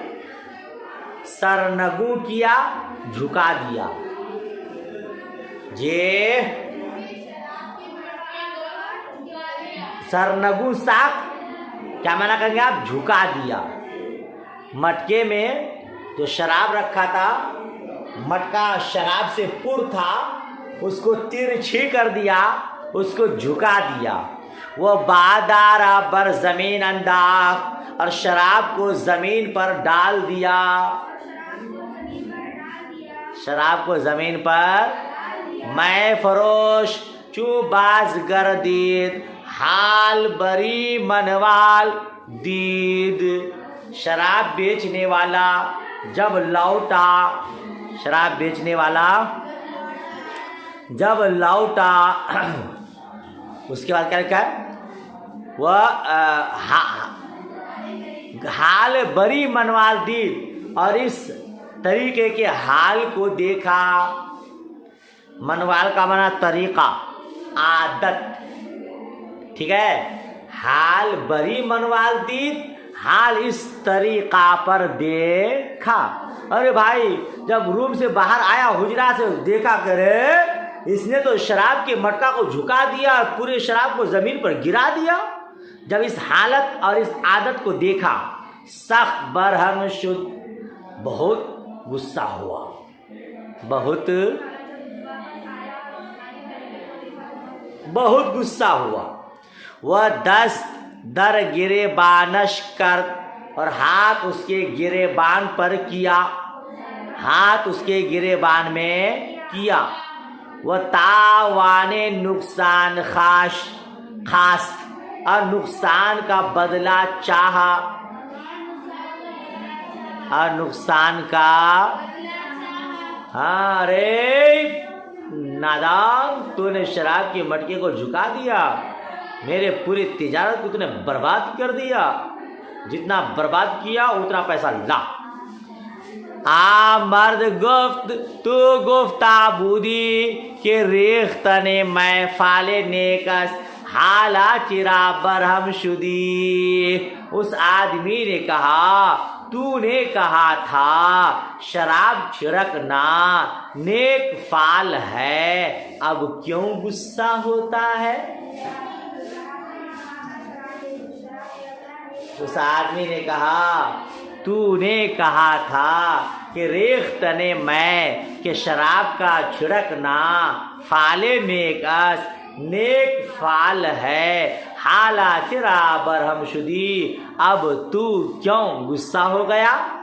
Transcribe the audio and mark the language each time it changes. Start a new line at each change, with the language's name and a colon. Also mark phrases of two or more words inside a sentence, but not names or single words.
Urdu: سرنگوں کیا، جھکا دیا، سرنگوں ساک کیا معنی کریں گے آپ؟ جھکا دیا، مٹکے میں جو شراب رکھا تھا، مٹکا شراب سے پر تھا، اس کو ترچھی کر دیا، اس کو جھکا دیا، وہ
Persian: بادارہ بر زمین انداخت
Urdu: اور شراب کو زمین پر ڈال دیا، شراب کو زمین پر،
Persian: میں فروش چوں باز گردید حال بری منوال دید،
Urdu: شراب بیچنے والا جب لوٹا، شراب بیچنے والا جب لوٹا، اس کے بعد کیا لکھا ہے؟
Persian: وہ حال بری منوال دید،
Urdu: اور اس طریقے کے حال کو دیکھا، منوال کا معنی طریقہ، عادت، ٹھیک ہے،
Persian: حال بری منوال دید
Urdu: حال اس طریقہ پر دیکھا. ارے بھائی جب روم سے باہر آیا حجرہ سے دیکھا کرے اس نے تو شراب کے مٹکا کو جھکا دیا اور پورے شراب کو زمین پر گرا دیا. جب اس حالت اور اس عادت کو دیکھا
Persian: سخت برہم شد,
Urdu: بہت غصہ ہوا, بہت غصہ ہوا.
Persian: وہ دست در گریبانش کرد,
Urdu: اور ہاتھ اس کے گریبان پر کیا, ہاتھ اس کے گریبان میں کیا.
Persian: وہ تاوان نقصان خواست,
Urdu: اور نقصان کا بدلہ چاہا, اور نقصان کا ہاں رے نادان تو نے شراب کے مٹکے کو جھکا دیا, میرے پوری تجارت کو تو نے برباد کر دیا, جتنا برباد کیا اتنا پیسہ لا.
Persian: مرد گفت تو گفتہ بودی کہ ریختن میں فالے نیکس حالا چرا برہم شدی.
Urdu: اس آدمی نے کہا تو نے کہا تھا شراب چھڑکنا نیک فال ہے, اب کیوں غصہ ہوتا ہے؟ اس آدمی نے کہا تو نے کہا تھا کہ
Persian: ریختن میں
Urdu: کہ شراب کا چھڑکنا
Persian: فالے نیکس
Urdu: نیک فال ہے,
Persian: حالا چرا برہم شدی,
Urdu: اب تو کیوں غصہ ہو گیا؟